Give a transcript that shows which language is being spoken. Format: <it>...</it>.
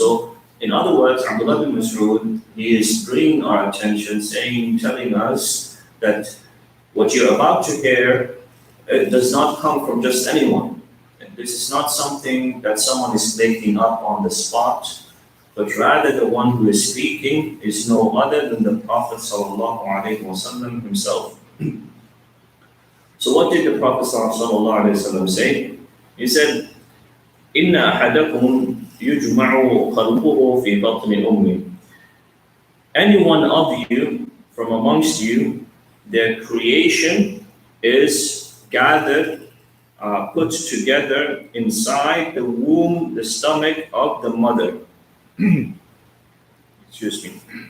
<en>So, in other words, Abdullah bin Mas'ud, he is bringing our attention, telling us that what you're about to hear, it does not come from just anyone. This is not something that someone is making up on the spot, but rather the one who is speaking is no other than the Prophet ﷺ himself. So what did the Prophet ﷺ say? He said,</en> <ar>إِنَّ أَحَدَكُمْ يُجْمَعُ خَلْقُهُ فِي بَطْنِ أُمِّهِ.</ar> <en>Any one of you, from amongst you, their creation is gathered, put together inside the womb, the stomach of the mother. Excuse me.</en>